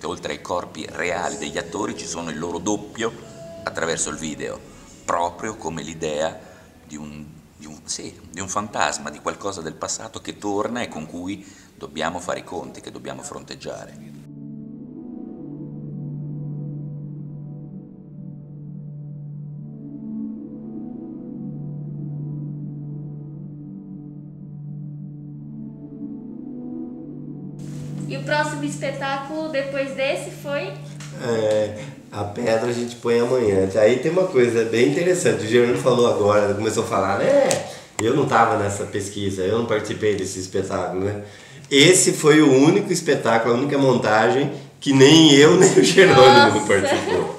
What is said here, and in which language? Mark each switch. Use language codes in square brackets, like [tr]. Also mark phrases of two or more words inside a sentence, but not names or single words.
[it] Oltre ai corpi reali degli attori ci sono il loro doppio attraverso il video, proprio come l'idea di un fantasma, di qualcosa del passato che torna e con cui dobbiamo fare i conti, che dobbiamo fronteggiare. [pt] E o próximo espetáculo depois desse foi? A pedra a gente põe amanhã. Aí tem uma coisa bem interessante, o Gerando falou agora, começou a falar, né? Eu não estava nessa pesquisa, eu não participei desse espetáculo, né? Esse foi o único espetáculo, a única montagem que nem eu nem o Jerônimo participou.